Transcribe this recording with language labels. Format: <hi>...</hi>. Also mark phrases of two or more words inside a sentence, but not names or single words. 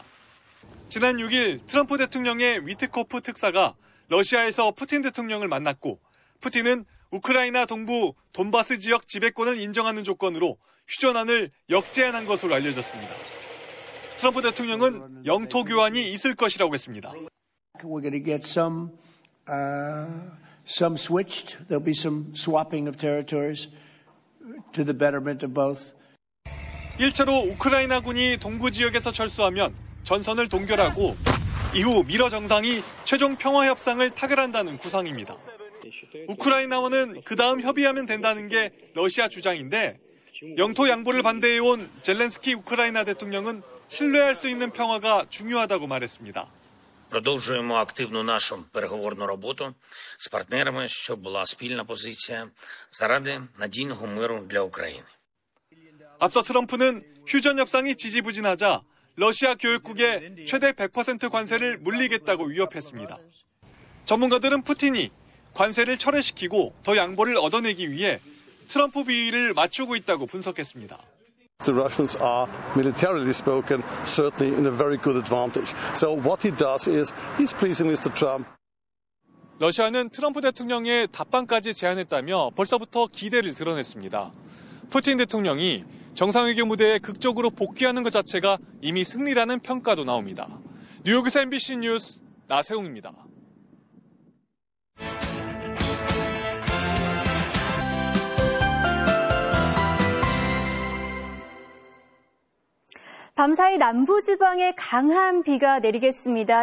<ko>지난 6일 트럼프 대통령의 위트코프 특사가 러시아에서 푸틴 대통령을 만났고 푸틴은 우크라이나 동부 돈바스 지역 지배권을 인정하는 조건으로 휴전안을 역제안한 것으로 알려졌습니다. 트럼프 대통령은 영토 교환이 있을 것이라고 했습니다.</ko> <en>We're going to get some switched. There'll be some swapping of territories to the betterment of both.</en> <ko>1차로 우크라이나군이 동부 지역에서 철수하면 전선을 동결하고 이후 미러 정상이 최종 평화 협상을 타결한다는 구상입니다. 우크라이나와는 그 다음 협의하면 된다는 게 러시아 주장인데 영토 양보를 반대해온 젤렌스키 우크라이나 대통령은 신뢰할 수 있는 평화가 중요하다고 말했습니다.</ko> <uk>Продовжуємо активну нашу переговорну роботу з партнерами, щоб була спільна позиція заради надійного миру для України.</uk> <ko>앞서 트럼프는 휴전 협상이 지지부진하자 러시아 교육국에 최대 100% 관세를 물리겠다고 위협했습니다. 전문가들은 푸틴이 관세를 철회시키고 더 양보를 얻어내기 위해 트럼프 비위를 맞추고 있다고 분석했습니다.</ko> <en>The Russians are, militarily spoken, certainly in a very good advantage. So what he does is he's pleasing Mr. Trump.</en> <ko>러시아는 트럼프 대통령의 답방까지 제안했다며 벌써부터 기대를 드러냈습니다. 푸틴 대통령이 정상회교 무대에 극적으로 복귀하는 것 자체가 이미 승리라는 평가도 나옵니다. 뉴욕에서 MBC 뉴스 나세웅입니다. 밤사이 남부지방에 강한 비가 내리겠습니다.</ko>